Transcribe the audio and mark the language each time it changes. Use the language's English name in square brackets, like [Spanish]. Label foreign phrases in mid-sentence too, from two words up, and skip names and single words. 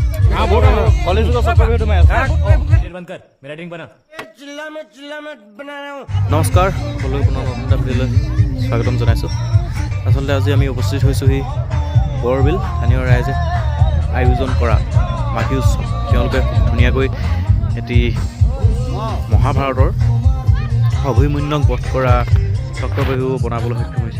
[Hindi] हाँ बोल रहा हूँ कॉलेज का सबका वीडियो में बंद कर मेरा ड्रिंक बना चिल्ला में बना रहा हूँ। [Assamese] নমস্কাৰ সকলোকে পুনৰ নতুন এটা ভিডিঅ'লৈ স্বাগতম জনাইছোঁ। আচলতে আজি আমি উপস্থিত হৈছোঁহি বৰবিল স্থানীয় ৰাইজে আয়োজন কৰা মাঘী উৎসৱ। তেওঁলোকে ধুনীয়াকৈ এটি মহাভাৰতৰ অভিমন্যুক বধ কৰা চক্ৰবাহু বনাবলৈ সক্ষম হৈছে।